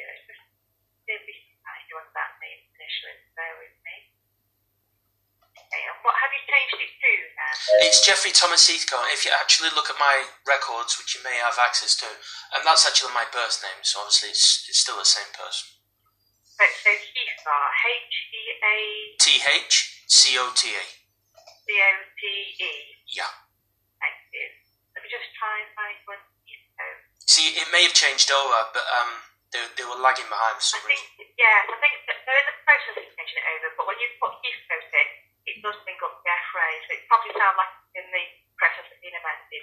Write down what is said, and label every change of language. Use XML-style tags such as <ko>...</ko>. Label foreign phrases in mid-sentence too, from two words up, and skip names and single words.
<en>It's just find you on that name initially. Bear with me. Okay, and what have you changed it to then? It's Jeffrey Thomas Heathcote. If you actually look at my records, which you may have access to, and that's actually my birth name, so obviously it's still the same person. Right, so Heathcote, H-E-A... T-H-C-O-T-E. C-O-T-E. Yeah. Thank you. Let me just try and find one Heathcote. See, it may have changed over, but they were lagging behind for some reason. I think that they're in the process of changing it over, but when you put Heathcote in, it does bring up Jeff Ray, so it probably sounds like it's in the process of being amended.</en>